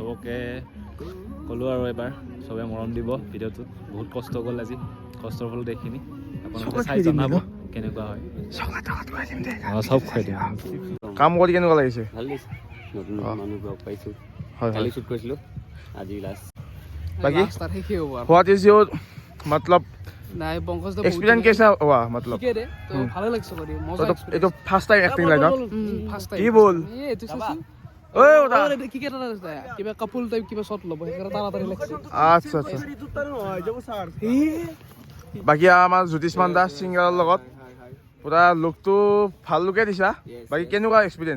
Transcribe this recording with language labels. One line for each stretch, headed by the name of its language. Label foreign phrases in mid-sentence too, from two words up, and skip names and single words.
Assamese: চবকে ক'লোঁ আৰু এবাৰ চবে মৰম দিব ভিডিঅ'টোত বহুত কষ্ট গ'ল আজি কষ্টৰ ফলত এইখিনি আপোনালোকে চাই জনাব কেনেকুৱা হয় চব খুৱাই দিম কাম কৰি কেনেকুৱা লাগিছে ভাল লাগিছে নতুন মানুহ লগ পাইছোঁ হয় কালি শ্বুট কৰিছিলোঁ আজি লাষ্ট
Hindi: बाकी
Assamese: লাষ্ট শেষে হ'ব আৰু
English: what is your मतलब
Assamese: নাই পংকজ দা
Hindi: एक्सपीरियंस कैसा हुआ मतलब
Assamese: ঠিকে দে তো ভালে লাগছে কৰি মজা
Hindi: तो ये तो
English: first time
Hindi: एक्टिंग लगा
Assamese: ফাৰ্ষ্ট কি বল এইটো চাচোন ओए उदा কি কেটা আছে কিবা
English: couple type
Assamese: কিবা শট ল'ব সেইকাৰণে তাড়াতাড়ি লাগছে আচ্ছা আচ্ছা বাকি আমাৰ জ্যোতিষ্মান দাস সিংগাৰৰ লগত পুৰা লুকটো ভাল লুকে দিছা বাকি কেনেকুৱা এক্সপিৰিয়েঞ্চ